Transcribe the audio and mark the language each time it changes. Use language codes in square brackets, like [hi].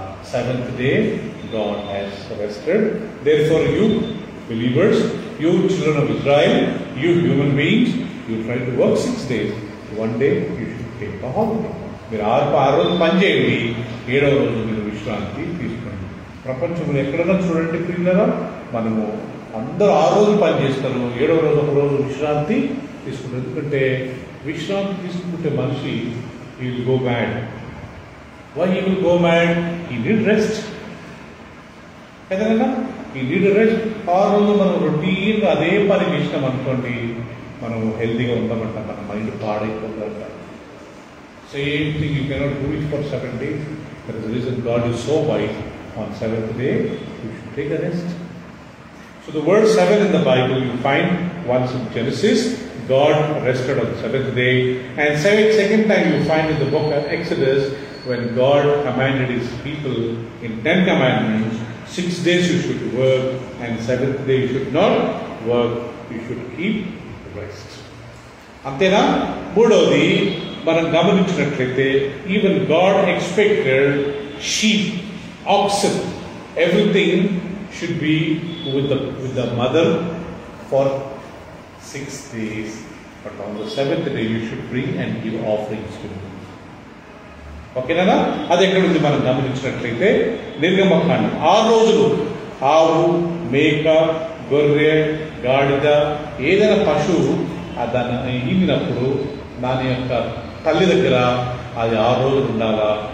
[en] Seventh day God has rested. Therefore you believers, you children of Israel, you human beings, you try to work 6 days. One day you should take a holiday. [te] మీరు 6 రోజులు పని చేయండి, 7వ రోజు మీరు విశ్రాంతి తీసుకోండి. ప్రపంచంలో ఎక్కడైనా చూడండి ప్రియులారా, మనము అందరూ 6 రోజులు పని చేస్తారు, 7వ రోజు ఒక రోజు విశ్రాంతి తీసుకుంటారు. ఎందుకంటే విశ్రాంతి తీసుకుంటే మనిషి [en] he will go mad. Why he will go mad? He need rest. కదా, he need rest. [te] 6 రోజులు మనం రొటీన్ అదే పని చేసినాం అనుకోండి, మనం హెల్తీగా ఉంటామంట, మన mind పాడైపోతుందంట. [en] Same thing, you cannot do it for 7 days. That is the reason God is so wise. On 7th day, you should take a rest. So the word 7 in the Bible you find once in Genesis, God rested on the 7th day, and second time you find in the book of Exodus when God commanded His people in 10 commandments, 6 days you should work and 7th day you should not work, you should keep rest. అంతేనా? [te] మూడవది మనం గమనించినట్లయితే [en] Even God expected sheep, oxen, everything should be with the mother for 6 days, but on the 7th day you should bring and give offerings to me. [te] ఓకేనా? అది ఎక్కడ ఉంది మనం గమనించినట్లయితే నిర్గమకాండం 6 రోజులు ఆవు, మేక, గొర్రె, గాడిద, ఏదైనా పశువు దాన్ని ఈనినప్పుడు దాని యొక్క తల్లి దగ్గర అది 6 రోజులు ఉండాలా.